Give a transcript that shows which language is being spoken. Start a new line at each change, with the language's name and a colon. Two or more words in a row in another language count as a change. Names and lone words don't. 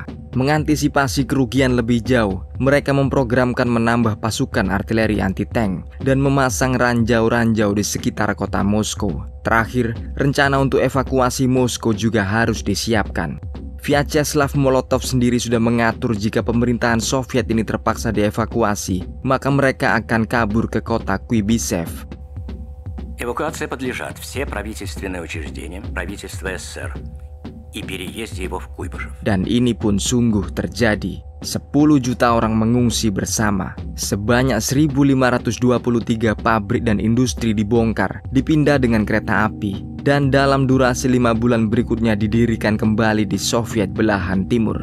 Indonesian: Mengantisipasi kerugian lebih jauh, mereka memprogramkan menambah pasukan artileri anti-tank dan memasang ranjau-ranjau di sekitar kota Moskow. Terakhir, rencana untuk evakuasi Moskow juga harus disiapkan. Vyacheslav Molotov sendiri sudah mengatur jika pemerintahan Soviet ini terpaksa dievakuasi, maka mereka akan kabur ke kota Kuibysev.
Russian: Эвакуации подлежат все правительственные учреждения правительства СССР и переезде его в Куйбышев.
Indonesian: Dan ini pun sungguh terjadi. 10 juta orang mengungsi bersama. Sebanyak 1.523 pabrik dan industri dibongkar, dipindah dengan kereta api, dan dalam durasi 5 bulan berikutnya didirikan kembali di Soviet belahan timur.